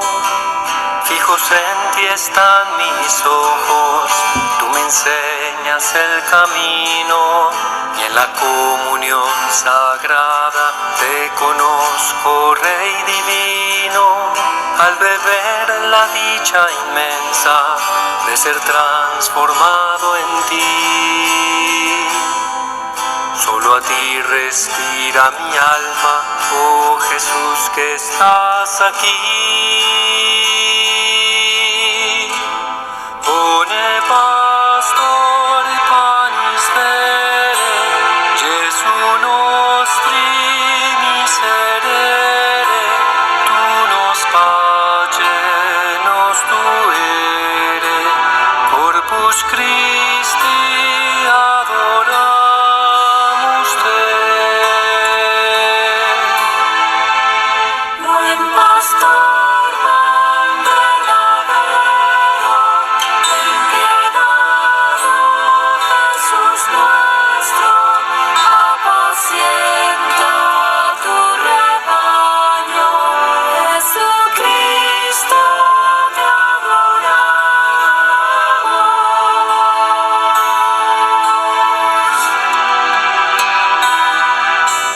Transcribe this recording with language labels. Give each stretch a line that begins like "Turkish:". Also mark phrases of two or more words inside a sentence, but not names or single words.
Spanish: Fijos en ti están mis ojos, tú me enseñas el camino, y en la comunión sagrada te conozco, Rey divino, al beber en la dicha inmensa de ser transformado en ti. Solo a ti respira mi alma, oh Jesús que estás aquí.
Latin: Bone pastor panis vere, Gesù nostri miserere, tu nos pace nos tuere, Corpus Christi adoramus te.
Spanish: Buen pastor, pan verdadero, ten piedad, oh Jesús nuestro, apacienta tu rebaño, Jesucristo te adoramos.